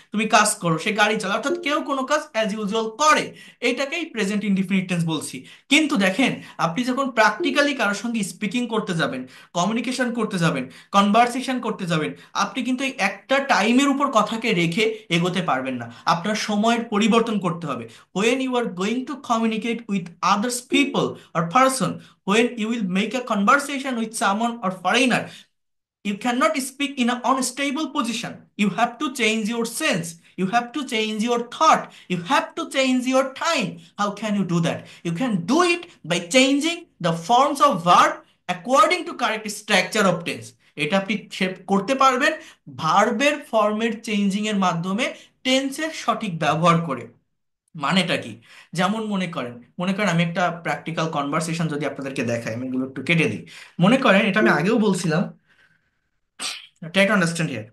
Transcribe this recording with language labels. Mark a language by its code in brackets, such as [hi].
[bn] তুমি কাজ করো, সে গাড়ি চালায়, অর্থাৎ কেউ কোনো কাজ অ্যাজ ইউজুয়াল করে। এইটাকেই প্রেজেন্ট ইনডিফিনিট টেন্স বলছি। কিন্তু দেখেন, আপনি যখন প্র্যাকটিক্যালি কারোর সঙ্গে স্পিকিং করতে যাবেন, কমিউনিকেশন করতে যাবেন, কনভারসেশন করতে যাবেন, আপনি কিন্তু এই একটা টাইমের উপর কথাকে রেখে এগোতে পারবেন না। আপনার সময়ের পরিবর্তন করতে হবে। [en] when you are going to communicate with others people or person, when you will make a conversation with someone or foreigner, you cannot speak in an unstable position. You have to change your sense, you have to change your thought, you have to change your time. How can you do that? You can do it by changing the forms of verb according to correct structure of tense. [bn] এটা আপনি করতে পারবেন ভার্বের ফর্মের changing এর মাধ্যমে, টেন্সের সঠিক ব্যবহার করে। মানেটা কি? যেমন মনে করেন আমি একটা প্র্যাকটিক্যাল কনভারসেশন যদি আপনাদেরকে দেখাই, আমি এগুলো একটু কেটে দিই। মনে করেন, এটা আমি আগেও বলছিলাম, [en] Try to understand here.